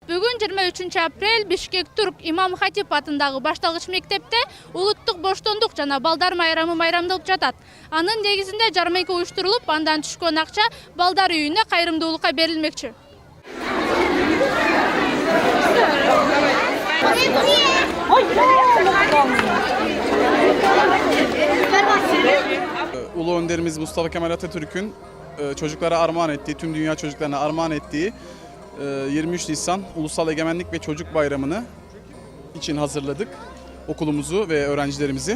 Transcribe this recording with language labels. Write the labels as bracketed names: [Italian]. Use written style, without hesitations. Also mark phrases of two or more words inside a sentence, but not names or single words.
[Kyrgyz] Бүгін 23 апрель Бишкек Түрк Имам Хатип атындағы башталгыч мектепте улуттук боштондук жана балдар майрамы майрамдалып жатат. Анын негизинде жармайка уюштурулуп, андан түшкөн акча балдар үйүнө кайрымдуулукка берилмекчи. [Turkish] Ulu önderimiz Mustafa Kemal Atatürk'ün çocuklara armağan ettiği, tüm dünya çocuklarına armağan ettiği 23 Nisan Ulusal Egemenlik ve Çocuk Bayramı'nı için hazırladık okulumuzu ve öğrencilerimizi.